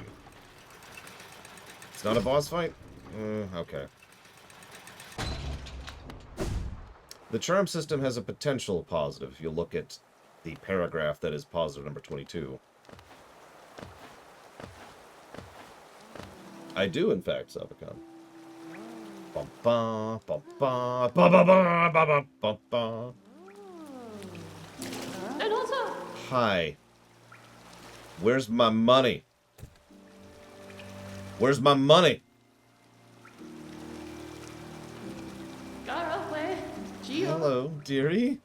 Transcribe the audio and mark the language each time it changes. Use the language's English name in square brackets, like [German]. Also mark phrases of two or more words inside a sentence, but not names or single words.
[English] It's not a boss fight? Okay. The charm system has a potential positive if you look at the paragraph that is positive number 22. I do, in fact, Sabacon. Bum ba bum ba ba ba ba ba ba bum ba. And also, Hi. Where's my money? Where's my money? got away. Geo. Hello, dearie.